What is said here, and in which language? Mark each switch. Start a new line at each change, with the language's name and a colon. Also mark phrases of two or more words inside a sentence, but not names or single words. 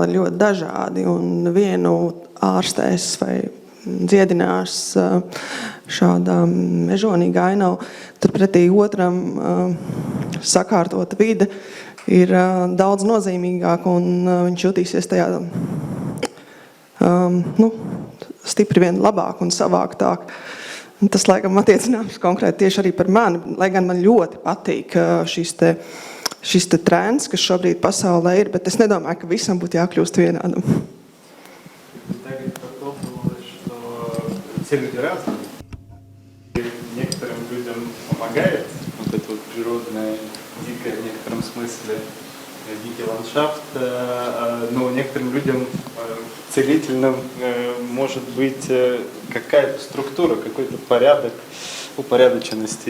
Latvian: ir ļoti dažādi, un vienu ārstēs vai dziedinās šādā mežonīga ainava, turpretī otram sakārtota vide ir daudz nozīmīgāka, un viņš jutīsies tajā stipri vien labāk un savāktāk. Tas, laikam, attiecināms konkrēti tieši arī par mani, lai gan man ļoti patīk šis trends, kas šobrīd pasaulē ir, bet es nedomāju, ka visam būtu jākļūst vienādam. Tagad
Russian: все люди разные. И некоторым людям помогает вот это вот природное, дикое в некотором смысле, дикий ландшафт, но некоторым людям целительным может быть какая-то структура, какой-то порядок, упорядоченности.